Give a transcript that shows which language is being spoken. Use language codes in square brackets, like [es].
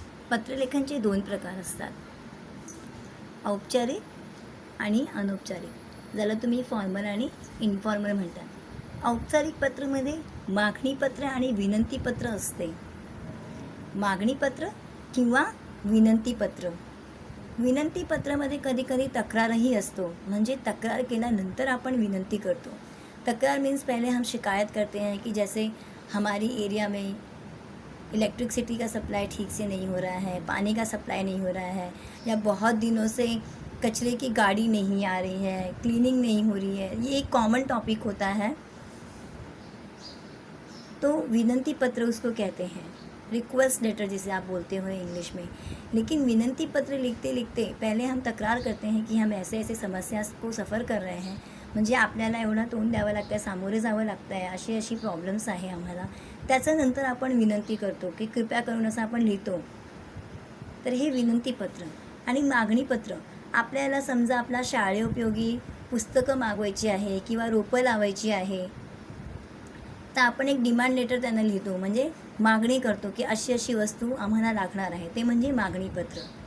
[mr] पत्रलेखनचे 2 प्रकार असतात, औपचारिक आणि अनौपचारिक, ज्याला तुम्ही फॉर्मल आणि इनफॉर्मल म्हणतात. औपचारिक पत्रामध्ये मागणीपत्र आणि विनंतीपत्र असते. मागणीपत्र किंवा विनंतीपत्र. विनंतीपत्रामध्ये कधीकधी तक्रारही असतो, म्हणजे तक्रार केल्यानंतर आपण विनंती करतो. [hi] तक्रार मीन्स पहले हम शिकायत करते हैं कि जैसे हमारी एरिया में इलेक्ट्रिसिटी का सप्लाई ठीक से नहीं हो रहा है, पानी का सप्लाई नहीं हो रहा है, या बहुत दिनों से कचरे की गाड़ी नहीं आ रही है, क्लीनिंग नहीं हो रही है. ये एक कॉमन टॉपिक होता है, तो विनंती पत्र उसको कहते हैं, रिक्वेस्ट लेटर जिसे आप बोलते हो इंग्लिश में. लेकिन विनंती पत्र लिखते लिखते पहले हम तक्रार करते हैं की हम ऐसे ऐसे समस्या को सफ़र कर रहे हैं, [mr] म्हणजे आपल्याला एवढा तोंड द्यावं लागतं आहे, सामोरे जावं लागतं आहे, अशी अशी प्रॉब्लेम्स आहे आम्हाला. त्याच्यानंतर आपण विनंती करतो की कृपया करून असं आपण लिहितो. तर हे विनंतीपत्र. आणि मागणीपत्र, आपल्याला समजा आपला शाळेउपयोगी पुस्तकं मागवायची आहे किंवा रोपं लावायची आहे, तर आपण एक डिमांड लेटर त्यांना लिहितो, म्हणजे मागणी करतो की अशी अशी वस्तू आम्हाला लागणार आहे, ते म्हणजे मागणीपत्र.